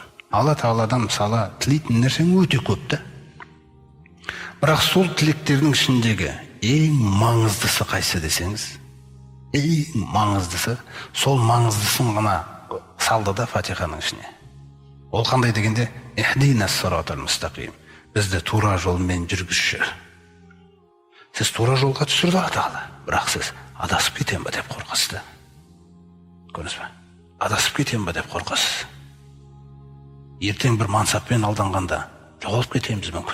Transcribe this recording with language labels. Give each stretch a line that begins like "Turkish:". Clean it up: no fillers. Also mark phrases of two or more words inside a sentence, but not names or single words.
Kazakh: Алла Тағаладан мысалы тілейтін нәрсең өте көп та. Бірақ сол тілектердің ішіндегі ең маңыздысы қайсы десеңіз, ең маңыздысы, сол маңыздысын ғана салды да Фатиханың ішіне. Ол қандай дегенде,
Arabic: اهدنا الصراط المستقيم,
Kazakh: бізді тура жолмен жүргізші. Сіз тура жолға түсірді Тағала, бірақ сіз адасып кетем бе деп қорқасыз. Көрдіңіз бе? Адасып кетем бе деп қорқасыз. Ертең бір мансаппен алданғанда жоғалып кетеміз мүмкін.